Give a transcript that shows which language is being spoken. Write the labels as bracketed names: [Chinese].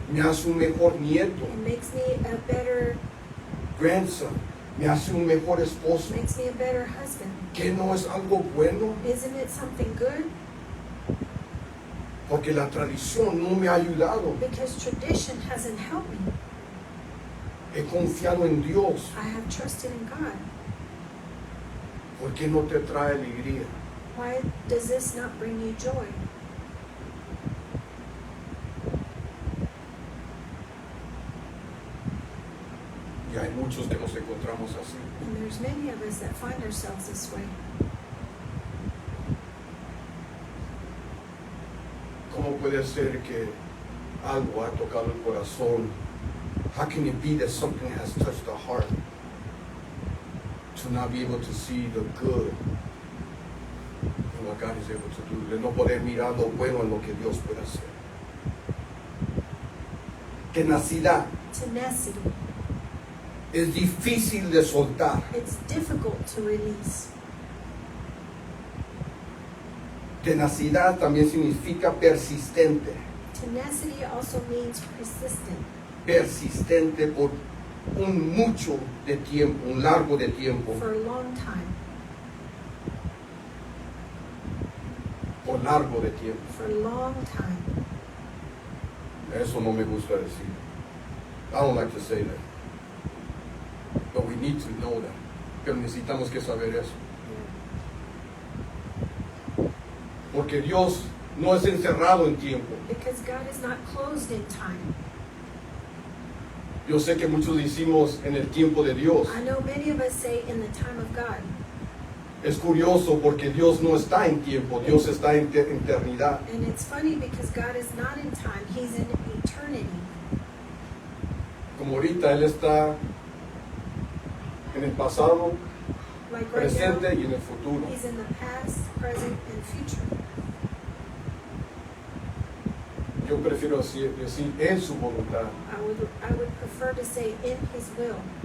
[Spanish] me hace un mejor nieto, [English] it makes me a better, grandson, [Spanish] me hace un mejor esposo, [English] makes me a better husband, [Spanish] ¿qué no es algo bueno? [English] isn't it something good? [Spanish] Porque la tradición no me ha ayudado. [English] Because tradition hasn't helped me. [Spanish] He confiado en Dios. [English] I have trusted in God. [Spanish] ¿Por qué no te trae alegría? [English] Why does this not bring you joy? [Spanish] Y hay muchos que nos encontramos así. [English] And there's many of us that find ourselves this way. [Spanish] ¿Cómo puede ser que algo ha tocado el corazón? [English] How can it be that something has touched the heart to not be able to see the good in what God is able to do? [Spanish] De no poder mirar lo bueno en lo que Dios puede hacer. Tenacidad [English] Tenacity. [Spanish] es difícil de soltar. [English] It's difficult to release. [Spanish] Tenacidad también significa persistente. [English] Tenacity also means persistent. [Spanish] Persistente por un mucho de tiempo, un largo de tiempo, [English] For a long time. [Spanish] por largo de tiempo. [English] For a long time. [Spanish] Eso no me gusta decir. [English] I don't like to say that. But we need to know that. [Spanish] Pero necesitamos que saber eso. Porque Dios no es encerrado en tiempo. [English] Because God is not closed in time. [Spanish] Yo sé que muchos decimos en el tiempo de Dios. [English] I know many of us say in the time of God. [Spanish] Es curioso porque Dios no está en tiempo, Dios está en eternidad. [English] And it's funny because God is not in time, He's in eternity. [Spanish] Como ahorita Él está en el pasado, [English] Like right [Spanish] presente [English] now, [Spanish] y en el futuro. [English] He's in the past, present, and future. [Spanish] Yo prefiero decir en su voluntad [English] I would prefer to say in His will